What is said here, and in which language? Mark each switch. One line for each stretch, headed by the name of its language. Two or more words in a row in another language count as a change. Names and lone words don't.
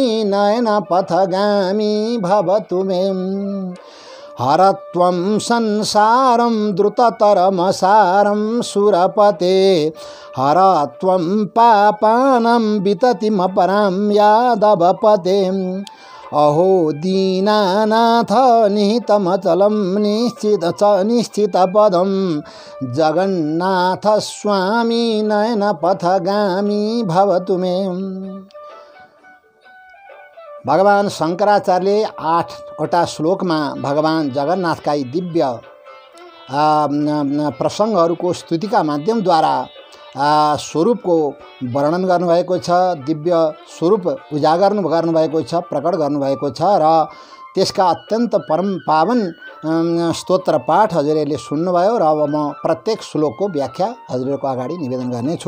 Sanskrit: नयनपथगामी भवतु मे हरत्वं संसारं द्रुततरमसारं सुरपते हरत्वं पापानं विततिमपरां यादवपते अहो दीनानाथ निहितमचलं निश्चितपदं जगन्नाथ स्वामी नयनपथगामी भवतु मे।
Nepali: भगवान शंकराचार्यले 8वटा श्लोकमा भगवान जगन्नाथका यी दिव्य प्रसङ्गहरूको स्तुतिका माध्यमद्वारा स्वरूपको वर्णन गर्नुभएको छ, दिव्य स्वरूप उजागर गर्नुभएको छ, प्रकट गर्नुभएको छ र त्यसका अत्यन्त परम पावन स्तोत्र पाठ हजुरहरूले सुन्नुभयो र अब म प्रत्येक श्लोकको व्याख्या हजुरहरूको अगाडि निवेदन गर्नेछु।